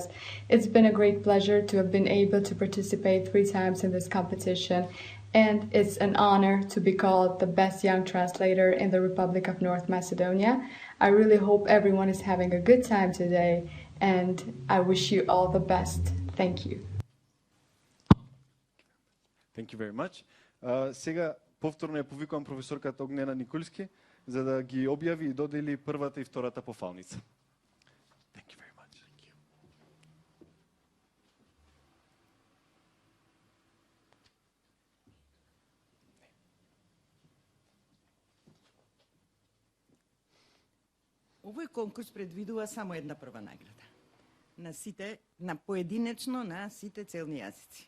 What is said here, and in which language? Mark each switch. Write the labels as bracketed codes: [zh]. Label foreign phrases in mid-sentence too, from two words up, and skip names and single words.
[en] It's been a great pleasure to have been able to participate 3 times in this competition, and it's an honor to be called the best young translator in the Republic of North Macedonia. I really hope everyone is having a good time today, and I wish you all the best. Thank you. Thank you very much. [mk] Сега повторно ја повикувам професорката Огнена Николски за да ги објави и додели првата и втората пофалница. [en] Thank you very much. Thank you. [mk] Овој конкурс предвидува само една прва награда. На поединечно на сите целни јазици.